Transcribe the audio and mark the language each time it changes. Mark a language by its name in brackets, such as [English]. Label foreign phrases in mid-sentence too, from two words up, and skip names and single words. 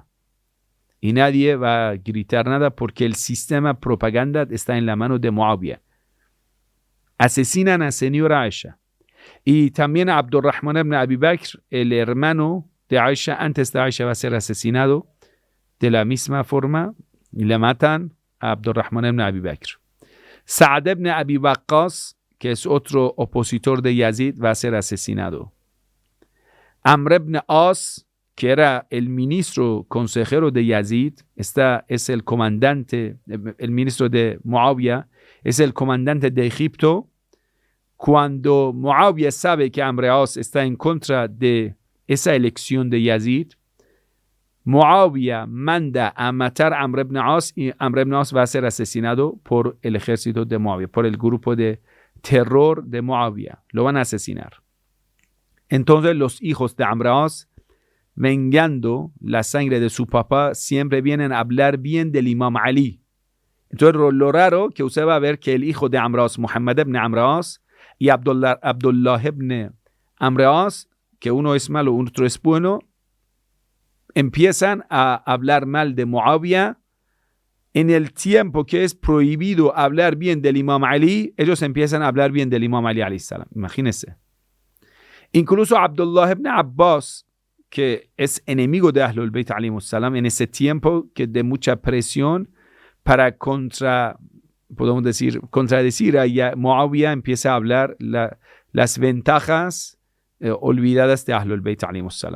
[Spanish] Y nadie va a gritar nada porque el sistema propaganda está en la mano de Muawiyah. Asesinan a señora Aisha. Y también a Abdurrahman ibn Abi Bakr, el hermano de Aisha, antes de Aisha va a ser asesinado de la misma forma y le matan a Abdurrahman ibn Abi Bakr. Sa'd ibn Abi Waqqas, que es otro opositor de Yazid, va a ser asesinado. Amr ibn As, que era el ministro consejero de Yazid, es el comandante, el ministro de Muawiyah, es el comandante de Egipto. Cuando Muawiyah sabe que Amr ibn As está en contra de esa elección de Yazid, Muawiyah manda a matar a Amr ibn As y Amr ibn As va a ser asesinado por el ejército de Muawiyah, por el grupo de terror de Muawiyah. Lo van a asesinar. Entonces los hijos de Amr ibn As, vengando la sangre de su papá, siempre vienen a hablar bien del Imam Ali. Entonces lo raro que usted va a ver que el hijo de Amr ibn As, Muhammad ibn Amr ibn As, y Abdullah ibn Amr ibn As, que uno es malo, otro es bueno, empiezan a hablar mal de Muawiyah. En el tiempo que es prohibido hablar bien del Imam Ali, ellos empiezan a hablar bien del Imam Ali [Arabic] عليه السلام. [Spanish] Imagínense. Incluso Abdullah ibn Abbas, que es enemigo de Ahlul Bayt [Arabic] عليه السلام, [Spanish] en ese tiempo que de mucha presión para contradecir a Muawiyah, empieza a hablar las ventajas olvidadas de Ahlul Bayt [Arabic] عليه السلام.